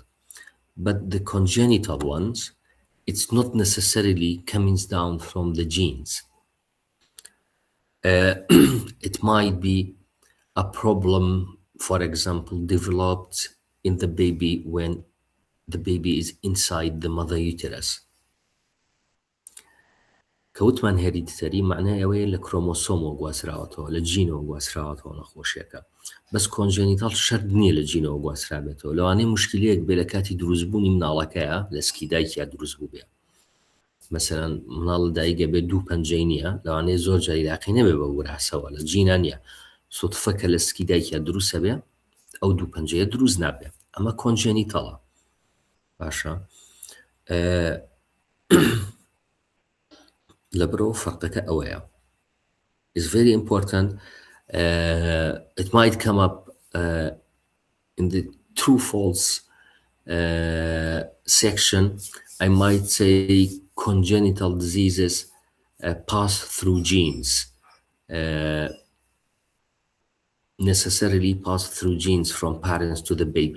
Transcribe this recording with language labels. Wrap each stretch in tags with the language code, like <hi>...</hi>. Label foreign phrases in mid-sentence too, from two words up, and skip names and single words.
<en>But the congenital ones, it's not necessarily coming down from the genes. It might be a problem, for example, developed in the baby when the baby is inside the mother uterus.</en> <ckb>كەوتمان هێریدیتەری معنای ئەوەیە لە کرۆمۆسۆمەوە گواسراوەتەوە لە جینەوە گواسراوەتەوە نەخۆشیەکە بەس کۆنجێنیتاڵ شەرط نییە لە جینەوە گواسرابێتەوە لەوانەیە مشکلەیەک بێ لە کاتی دروستبوونی مناڵەکەیە لە سکی دایکیا دروست بوو بێ مەسەرەن مناڵ دایکە بێت دوو پەنجەی نییە لەوانەیە زۆر جاری لاقی نەبێ بە وراثەوە لە جینە نییە سوتفەکە لە سکی دایکیا دروستە بێ ئەو دوو پەنجەیە دروست نابێ ئەمە کۆنجێنیتاڵە باشە لەبرەوە فەرقەکە ئەوەیە</ckb> <en>is very important. It might come up in the true false section. I might say congenital diseases pass through genes, necessarily pass through genes from parents to the baby.</en>